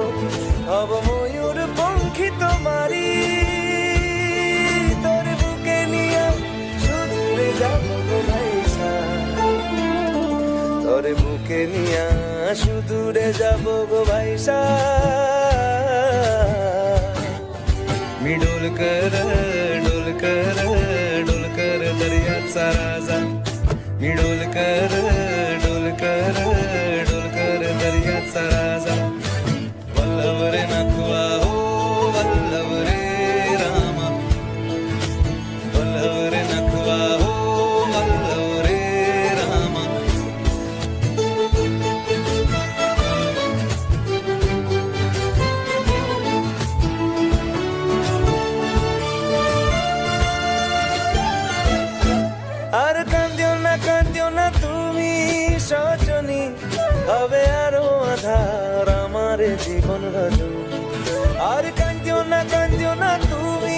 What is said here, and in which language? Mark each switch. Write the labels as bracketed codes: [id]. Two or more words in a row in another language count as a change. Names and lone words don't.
[bn] হব ময়ূর পঙ্খী তোমারি, তোর বুকে নিয়ে সুদূরে যাবো গো ভাইসা, তোর বুকে নিয়ে সুদূরে যাবো গো ভাইসা। [mr] डोलकर दर्याचा राजा मी डोलकर दर्याचा राजा वल्लभ रे नखवा हो वल्लभ रे रामा वल्लभ रे नखवा हो वल्लभ रे रामा [bn] আর কান্দিও না তুমি সজনী হবে আরো আধার আমার জীবন রজনী আর কান্দিও না তুমি